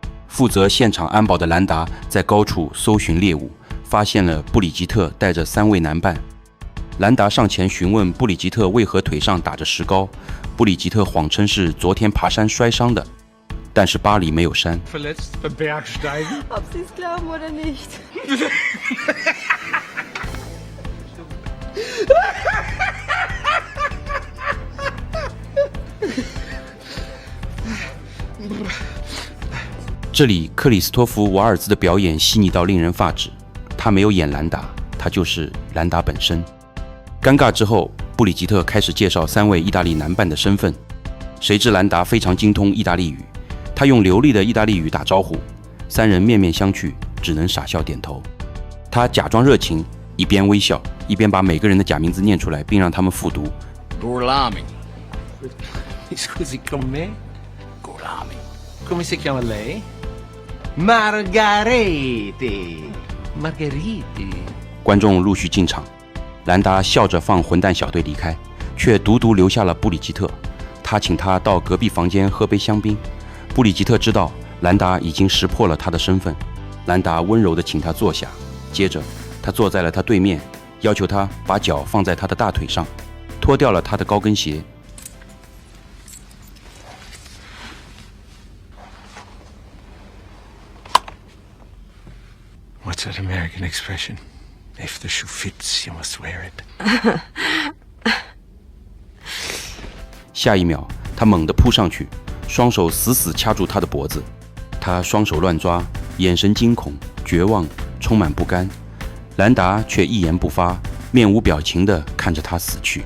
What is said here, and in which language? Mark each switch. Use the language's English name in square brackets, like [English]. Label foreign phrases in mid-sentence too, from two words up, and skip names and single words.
[Chinese] 负责现场安保的兰达在高处搜寻猎物，发现了布里吉特带着3位男伴。兰达上前询问布里吉特为何腿上打着石膏，布里吉特谎称是昨天爬山摔伤的，但是巴黎没有山。 [German] Ob Sie es glauben oder nicht. [Chinese] 这里克里斯托弗·瓦尔兹的表演细腻到令人发指，他没有演兰达，他就是兰达本身。尴尬之后，布里吉特开始介绍3位意大利男伴的身份。谁知兰达非常精通意大利语，他用流利的意大利语打招呼，3人面面相觑，只能傻笑点头。他假装热情，一边微笑，一边把每个人的假名字念出来，并让他们复读。 [Italian] Gorlami. Scusi, con me? Gorlami. Come si chiama lei? Margarete. Margheriti. [Chinese] 观众陆续进场，兰达笑着放混蛋小队离开，却独独留下了布里吉特。他请他到隔壁房间喝杯香槟。布里吉特知道兰达已经识破了他的身份，兰达温柔地请他坐下，接着他坐在了他对面，要求他把脚放在他的大腿上，脱掉了他的高跟鞋。 [English] What's that American expression? If the shoe fits, you must wear it. [Chinese] 下一秒，他猛地扑上去，双手死死掐住他的脖子。他双手乱抓，眼神惊恐、绝望，充满不甘。兰达却一言不发，面无表情地看着他死去。